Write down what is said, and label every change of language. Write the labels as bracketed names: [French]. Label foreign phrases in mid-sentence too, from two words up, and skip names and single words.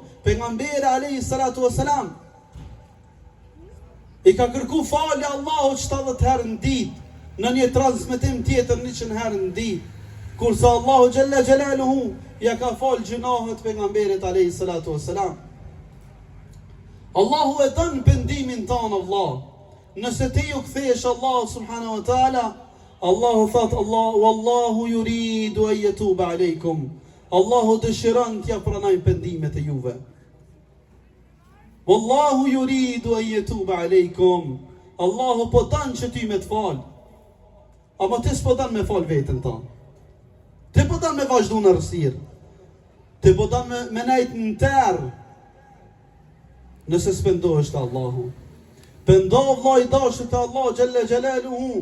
[Albanian] Pejgamberi [Arabic] عليه الصلاة والسلام [Albanian] i ka kërku falje Allahut 70 herë në ditë, në një transmetim tjetër 100 herë në ditë, kurse Allahu [Arabic] جل جلاله [Albanian] ja ka fal gjunahet pejgamberit [Arabic] عليه الصلاة والسلام. [Albanian] Allahu e dën pendimin tonë Allah. Nëse ti u kthesh Allah [Arabic] سبحانه وتعالى, [Albanian] Allahu thot [Arabic] والله يريد أن يتوب عليكم. [Albanian] Allahu dëshiron t'ja pranoj pendimet e juve. [Arabic] والله يريد أن يتوب عليكم. [Albanian] Allahu po don që ty me të fal. Ama ti s'po don me fal veten tonë. Ti po don me vazhdu në rësirë. Ti po don me nejt në terë. Nëse s'pendohesh të Allahu. Pendo vllai i dashur të Allah [Arabic] جل جلاله.